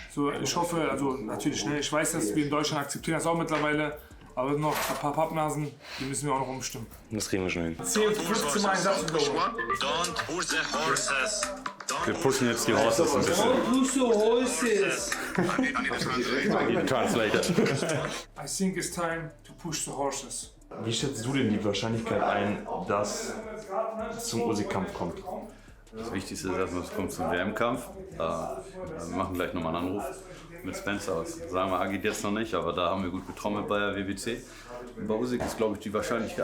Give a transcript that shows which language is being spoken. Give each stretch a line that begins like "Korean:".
German: So, ich hoffe, also natürlich, ne, ich weiß, dass wir in Deutschland akzeptieren das auch mittlerweile. Aber noch ein paar Pappnasen, die müssen wir auch noch umstimmen. Das kriegen wir schon hin. 10, 15 Mal einen Satz wiederholen.
English: Don't push the horses.
German: Wir pushen jetzt die Horses ein bisschen.
English: Push the horses. Translator. I think it's time to push the horses.
German: Wie schätzt du denn die Wahrscheinlichkeit ein, dass es zum Usyk-Kampf kommt? Das Wichtigste ist erstmal, es kommt zum WM-Kampf. Wir machen gleich nochmal einen Anruf mit Spencer aus. Sagen wir, Agit jetzt noch nicht, aber da haben wir gut getrommelt bei der WBC. Und bei Usyk ist, glaube ich, die Wahrscheinlichkeit.